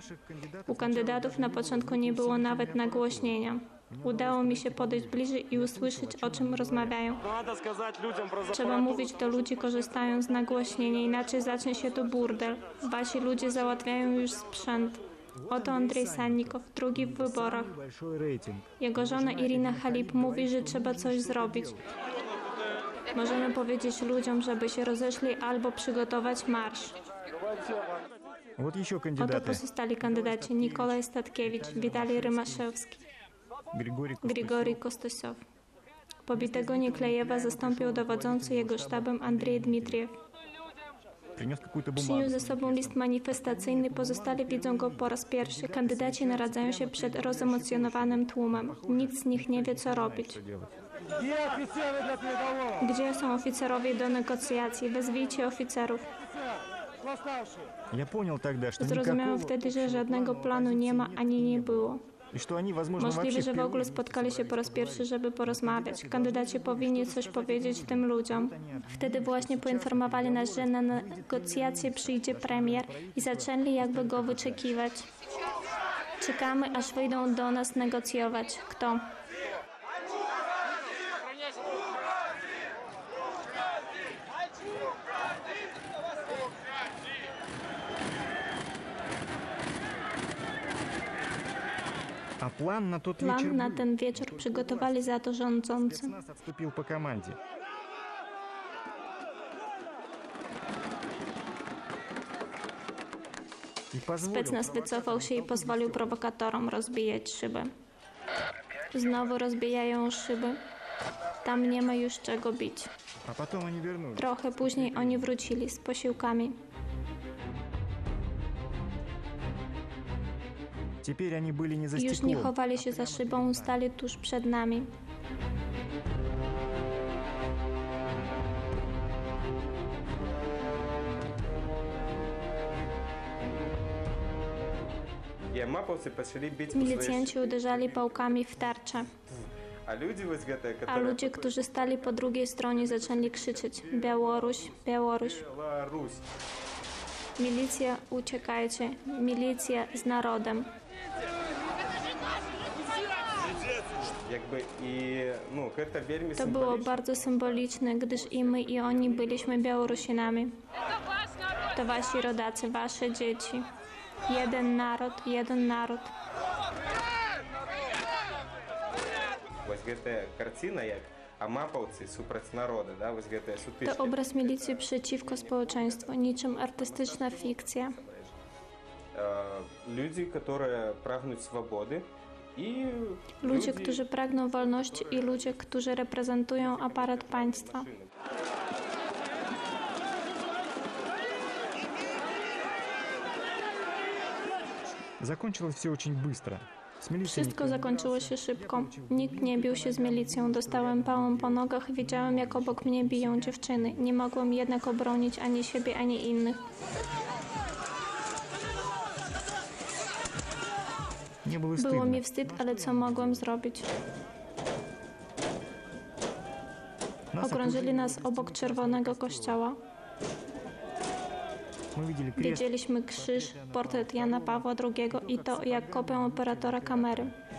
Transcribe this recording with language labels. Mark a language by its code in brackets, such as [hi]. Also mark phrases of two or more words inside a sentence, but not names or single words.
[pl] U kandydatów na początku nie było nawet nagłośnienia. Udało mi się podejść bliżej i usłyszeć, o czym rozmawiają. Trzeba mówić do ludzi, korzystając z nagłośnienia, inaczej zacznie się to burdel. Wasi ludzie załatwiają już sprzęt. Oto Andrzej Sannikow, drugi w wyborach. [ru] Самый большой рейтинг. [pl] Jego żona Irina Halip mówi, że trzeba coś zrobić. Możemy powiedzieć ludziom, żeby się rozeszli albo przygotować marsz. [ru] Вот еще [pl] Oto [ru] кандидаты. [pl] pozostali kandydaci: Nikolaj Statkiewicz, Witalij Rymaszewski, [ru] Григорий [pl] Grigori Kostosow. Pobitego Niklejewa zastąpił dowodzący jego sztabem Andrzej Dmitriew. [ru] принес какую-то [pl] Przyniósł ze [ru] бумагу. [pl] sobą list manifestacyjny, pozostali widzą go po raz pierwszy. Kandydaci naradzają się przed rozemocjonowanym tłumem. Nikt z nich nie wie, co robić. [ru] Что делать? Где офицеры для переговоров? [pl] Gdzie są oficerowie do negocjacji? Wezwijcie oficerów. [ru] Восставшие. Я понял тогда, что [pl] Zrozumiałem [ru] никакого... [pl] wtedy, że żadnego planu nie ma ani nie było. [ru] И что они, возможно, [pl] Możliwe, [ru] вообще [pl] że w ogóle [ru] впервые [pl] spotkali się po raz pierwszy, żeby porozmawiać. Kandydaci powinni coś powiedzieć tym ludziom. Wtedy właśnie poinformowali nas, że na negocjacje przyjdzie premier i zaczęli jakby go wyczekiwać. Czekamy, aż wyjdą do nas negocjować. Kto? [ru] А план на тот вечер [pl] Plan na [ru] был. [pl] ten wieczór przygotowali za to rządzący. [ru] Спецназ отступил по команде. И позволил [pl] Specnaz wycofał się i pozwolił prowokatorom rozbijać szyby. Znowu rozbijają szyby. Tam nie ma już czego bić. [ru] А потом они вернулись. [pl] Trochę później oni wrócili z posiłkami. [ru] Теперь они были не за [pl] Już nie [ru] стеклом. [pl] chowali się za szybą, stali tuż przed nami. [ru] И амаповцы пошли бить [pl] Milicjanci uderzali pałkami w tarczę, [ru] а люди вот где-то, [pl] a [ru] которые... [pl] ludzie, którzy stali po drugiej stronie, zaczęli krzyczeć: Białoruś, Białoruś. Беларусь. Milicja, uciekajcie. Milicja z narodem. Jakby i, no, [be] это вельми [pl] To było bardzo symboliczne, gdyż i my, i oni byliśmy Białorusinami. To wasi rodacy, wasze dzieci. Jeden naród, jeden naród. [be] Ось гэта картина, як амапаўцы супраць народа, да, вось гэтая [pl] To [ru] сутычка. [pl] obraz milicji przeciwko społeczeństwu, niczym artystyczna fikcja. [be] Людзі, которые прагнуць свабоды і [pl] Ludzie, którzy pragną wolności i ludzie, którzy reprezentują aparat państwa. [ru] Закончилось все очень быстро. С милицией [pl] Wszystko [ru] никто не [pl] zakończyło się szybko. Nikt nie bił się z milicją. Dostałem pałą po nogach. Widziałem, jak obok mnie biją dziewczyny. Nie mogłem jednak obronić ani siebie, ani innych. [ru] Не было [pl] Było [ru] стыдно. [pl] mi wstyd, ale co mogłem zrobić? [ru] Нас [pl] Okrążyli nas obok czerwonego kościoła. [ru] Мы видели крест. [pl] Widzieliśmy krzyż, portret Jana Pawła II i to jak kopią operatora kamery.